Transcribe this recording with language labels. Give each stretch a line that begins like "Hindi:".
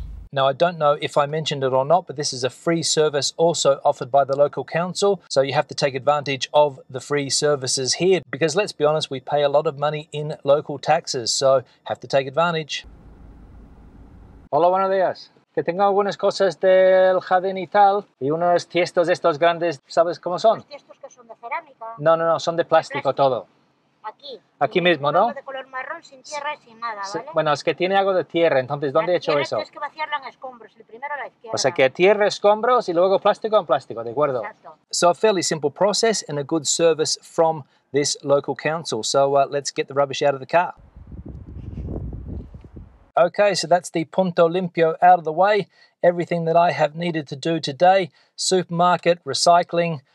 English: Now, I don't know if I mentioned it or not, but this is a free service also offered by the local council. So you have to take advantage of the free services here because let's be honest, we pay a lot of money in local taxes. So have to take advantage.
Spanish: Hola, buenos días. Que tengo algunas cosas del jardín y tal, y unos tiestos de estos grandes, ¿sabes cómo son? ¿Los tiestos que son de cerámica? No, son de plástico todo. Aquí mismo, ¿no? De color marrón, sin tierra y sin nada, ¿vale? Bueno, es que tiene algo de tierra, entonces, ¿dónde he hecho eso? Tienes que vaciarlo en escombros, el primero a la izquierda. O sea, que tierra, escombros y luego plástico en plástico, ¿de acuerdo? Exacto.
English: So a fairly simple process and a good service from this local council. So let's get the rubbish out of the car. Okay, so that's the Punto Limpio out of the way. Everything that I have needed to do today, supermarket, recycling,